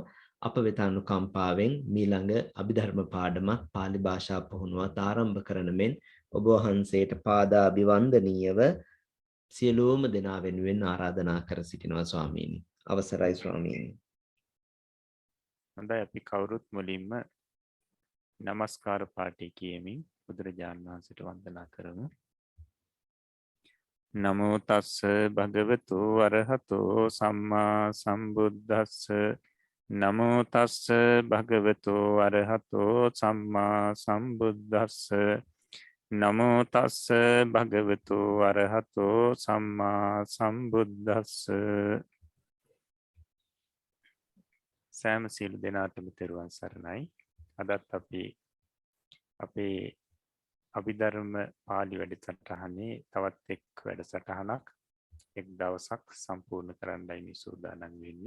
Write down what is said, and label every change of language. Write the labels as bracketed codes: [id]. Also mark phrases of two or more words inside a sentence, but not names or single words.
[si] අප වෙත අනුකම්පාවෙන් මීළඟ අභිධර්ම පාඩමක් පාලි භාෂා පුහුණුවත් ආරම්භ කරන මෙන් ඔබ වහන්සේට පාදාභිවන්දනීයව සියලුම දෙනා වෙනුවෙන් ආරාධනා කර සිටිනවා ස්වාමීනි. අවසරයි ස්වාමීනි. හොඳයි අපි කවුරුත් මුලින්ම නමස්කාර පාඨය කියමින් බුදුරජාණන් වහන්සේට වන්දනා කරමු. [pi] නමෝ තස්ස භගවතු අරහතෝ සම්මා සම්බුද්දස්ස නමෝ තස්ස භගවතු අරහතෝ සම්මා සම්බුද්දස්ස නමෝ තස්ස භගවතු අරහතෝ සම්මා සම්බුද්දස්ස [si] සෑම සියලු දෙනාටම තෙරුවන් සරණයි. අදත් අපි අපේ අභිධර්ම පාළි වැඩසටහනේ තවත් එක් වැඩසටහනක් එක් දවසක් සම්පූර්ණ කරන්නයි මේ සූදානම් වෙන්නේ.